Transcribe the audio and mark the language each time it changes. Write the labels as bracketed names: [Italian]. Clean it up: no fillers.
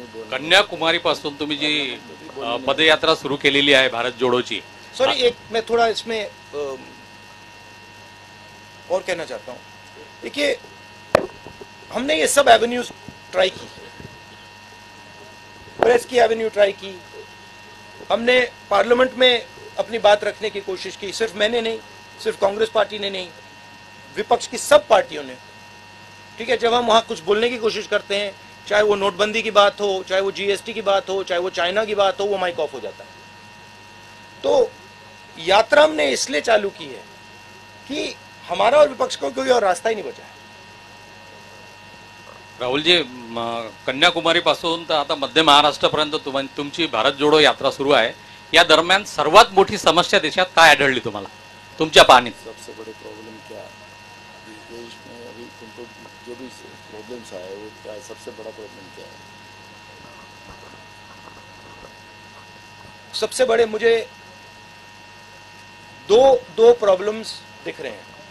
[Marathi] कन्याकुमारीपासून तुम्ही जी पदयात्रा सुरू केलेली आहे भारत जोडोची, [Hindi] सॉरी, एक मैं थोड़ा इसमें और कहना चाहता हूं। देखिए, हमने ये सब एवेन्यूज ट्राई की, प्रेस की एवेन्यू ट्राई की, हमने पार्लियामेंट में अपनी बात रखने की कोशिश की। सिर्फ मैंने नहीं, सिर्फ कांग्रेस पार्टी ने नहीं, विपक्ष की सब पार्टियों ने। ठीक है, जब हम वहां कुछ बोलने की कोशिश करते हैं, चाहे वो नोटबंदी की बात हो, चाहे वो जीएसटी की बात हो, चाहे वो चाइना की बात हो, वो माइक ऑफ हो जाता है। तो यात्रा हमने इसलिए चालू की है कि हमारा और विपक्ष को कोई और रास्ता ही नहीं बचा है। [Marathi] राहुलजी, कन्याकुमारीपासून तर आता मध्य महाराष्ट्रापर्यंत तुमची भारत जोडो यात्रा सुरू आहे। या दरम्यान सर्वात मोठी समस्या देशात काय आढळली तुम्हाला तुमच्या पाहणीत? [Hindi] सबसे बड़े प्रॉब्लम क्या है देश में अभी तुमको जो भी प्रॉब्लम्स आए वो क्या है, सबसे बड़ा प्रॉब्लम क्या है? सबसे बड़े मुझे दो प्रॉब्लम्स दिख रहे हैं।